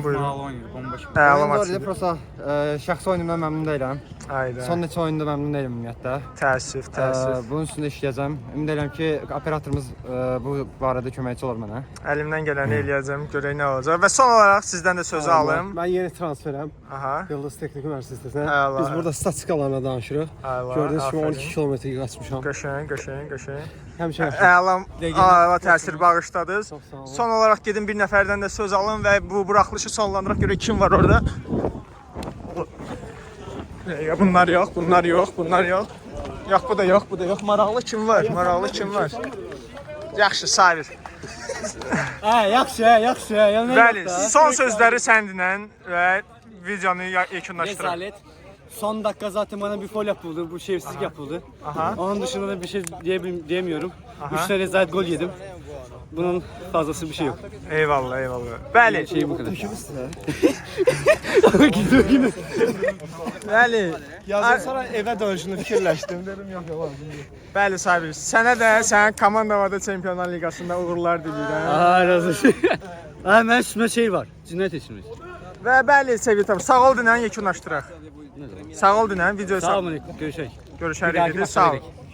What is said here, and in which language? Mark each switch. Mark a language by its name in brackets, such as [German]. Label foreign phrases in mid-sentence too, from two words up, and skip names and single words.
[Azerbaijani] Maraqlı oynayır, bomboş. Əla Oyun maç var idi, idi. prosta şəxsi oyunumdan məmnun deyiləm. Ayda. Son neçə oyunda məmnun deyiləm ümumiyyətlə. Təəssüf. Bunun üstündə işləyəcəm. Ümid edirəm ki, operatorumuz bu barədə köməkçi olar mənə. Əlimdən gələni eləyəcəm, görək nə olacaq. Və son olaraq sizdən də sözü alım. [Turkish] Ben yeni transferim. Aha. Yıldız Teknik Üniversitesi'ne. Eyvallah. [Azerbaijani] Biz burada statistikalarına danışırıq. Eyvallah, Gördüğünüz kimi aferin. 12 kilometre qaçmışam. Qəşəng. Həmişə Əla təsir bağışladınız. Çox sağ olun. Son olaraq gedin bir nəfərdən də söz alın və bu buraxılışı sonlandıraq görək kim var orada. Bunlar yox. Yox, bu da yox. Maraqlı kim var? Yaxşı, Sabir. yaxşı. Bəli, son sözləri səndən və videonu yekunlaşdıraq. [Turkish] Rezalet. Son dakika zaten bana bir foul yapıldı. Bu şerefsizlik yapıldı. Aha. Onun dışında da bir şey diyemiyorum. 3 tane rezalet gol yedim. Bunun fazlası bir şey yok. [Azerbaijani] Eyvallah. Bəli. [Turkish] Şey bu kadar. [Azerbaijani] Bəli. Yazdan sonra eve dönüşünü fikirləşdim. [Turkish] Dedim yok yalan. [Azerbaijani] Bəli Sabir. Sənə də sənin komandavada Çempionlar Liqasında uğurlar diləyirəm. razı olsun. Mən üstümdə şey var. Cinayət etmiş. Və bəli sevgili tamaşaçılar, sağ ol dinən yekunlaşdıraq. Sağ ol dinən videoyu Sağ olun. Görüşək. görüşərik Bir dahaki dedi. maçta Sağ ol. görək.